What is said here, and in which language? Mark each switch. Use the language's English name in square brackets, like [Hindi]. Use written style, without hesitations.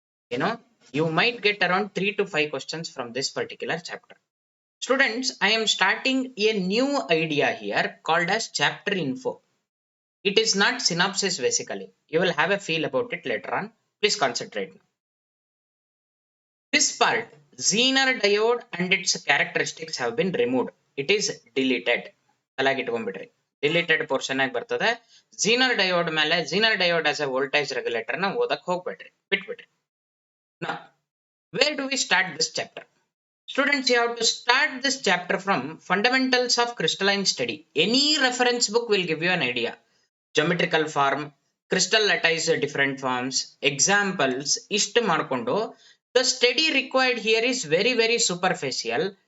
[English] ಏನೋ, you might get around 3 to 5 questions from this particular chapter. Students, I am starting a new idea here called as chapter info. It is not synopsis basically. You will have a feel about it later on. Please concentrate. This part, Zener diode and its characteristics have been removed. It is deleted. [Kannada] ಅಲಾಗಿ ಇಟ್ಕೊಂಡ್ಬಿಡ್ರಿ, deleted portion ಆಗಿ ಬರ್ತದೆ. Zener diode ಮೇಲೆ Zener diode as A voltage regulator ನ ಓದಕ್ ಹೋಗ್ಬೇಡ್ರಿ, ಬಿಟ್ಬಿಡ್ರಿ. [English] Now, where do we start this chapter? Students, you have to start this chapter from fundamentals of crystalline study. Any reference book will give you an idea. Geometrical form, crystal lattice different forms, examples [Kannada] ಇಷ್ಟು ಮಾಡ್ಕೊಂಡು, [English] the study required here is very very superficial.